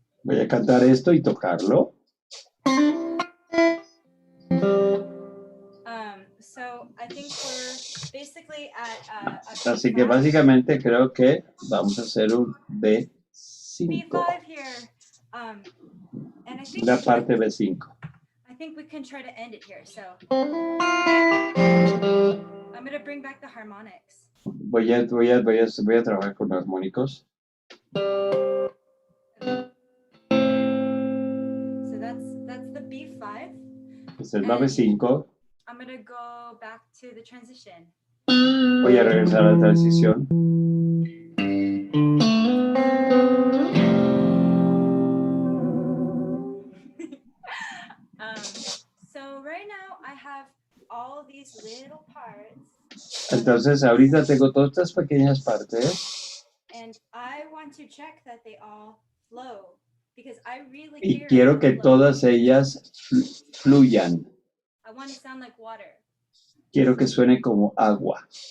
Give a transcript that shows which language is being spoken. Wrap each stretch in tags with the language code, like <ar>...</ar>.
<es>Voy a cantar esto y tocarlo.</es> <en>So I think we're basically at</en> <es>Así que básicamente creo que vamos a hacer un B5.</es> <en>B5 here. And I think</en> <es>la parte B5.</es> <en>I think we can try to end it here. So I'm going to bring back the harmonics.</en> <es>Voy a trabajar con armónicos.</es> <en>So that's the B5.</en> <es>Esta es la B5.</es> <en>I'm going to go back to the transition.</en> <es>Voy a regresar a la transición.</es> <en>So right now I have all these little parts.</en> <es>Entonces ahorita tengo todas estas pequeñas partes.</es> <en>And I want to check that they all flow because I really</en> <es>Y</es> <en>care</en> <es>quiero</es> <en>about</en> <es>que</es> <en>flow.</en> <es>todas ellas fluyan.</es> <en>I want to sound like water.</en> <es>Quiero que suene como agua.</es>